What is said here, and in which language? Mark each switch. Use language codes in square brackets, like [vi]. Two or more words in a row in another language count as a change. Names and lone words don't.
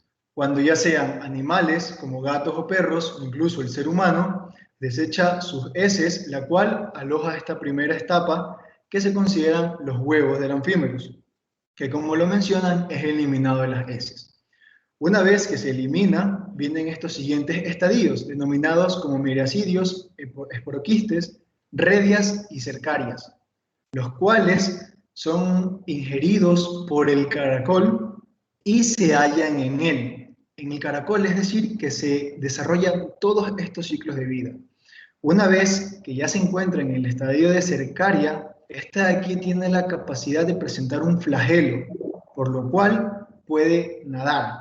[es] Cuando ya sean animales como gatos o perros, o incluso el ser humano, desecha sus heces, la cual aloja esta primera etapa que se consideran los huevos del Amphimerus, que como lo mencionan es eliminado de las heces. Una vez que se elimina, vienen estos siguientes estadios, denominados como miracidios, esporoquistes, redias y cercarias, los cuales son ingeridos por el caracol y se hallan en él. En el caracol, es decir, que se desarrollan todos estos ciclos de vida. Una vez que ya se encuentra en el estadio de cercaria, esta de aquí tiene la capacidad de presentar un flagelo, por lo cual puede nadar.